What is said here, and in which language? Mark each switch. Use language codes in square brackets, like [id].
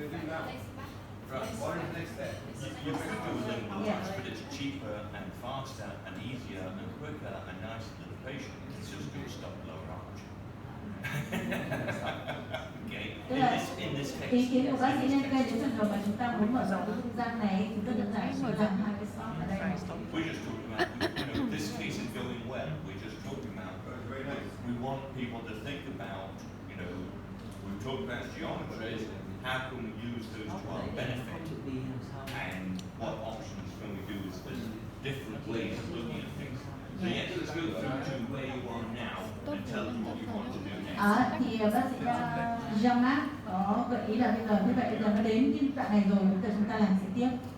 [en] Right, what is the next step? You could do a link but it's cheaper and faster and easier and quicker and nicer to the patient. It's just going to stop lower arch. Okay, [vi] Tức là [en] in this [vi] ý [en] case. [vi] kiến của bác sĩ nhân cây đến trường hợp mà chúng ta muốn mở rộng cái không gian này thì rất đơn giản mở rộng hai cái slot ở đây. [en] We're just talking about, this case is going well. We're just talking about, Very nice. we want people to think about, we've talked about geometries, how can we use those to our benefit, and what options can we do with different ways of looking at things. So yes, let's go through to where you are now and tell us what you want to do next. [vi] Thì bác sĩ Jean-Marc có gợi ý là bây giờ như vậy là nó đến cái đoạn này rồi, bây giờ chúng ta làm gì tiếp?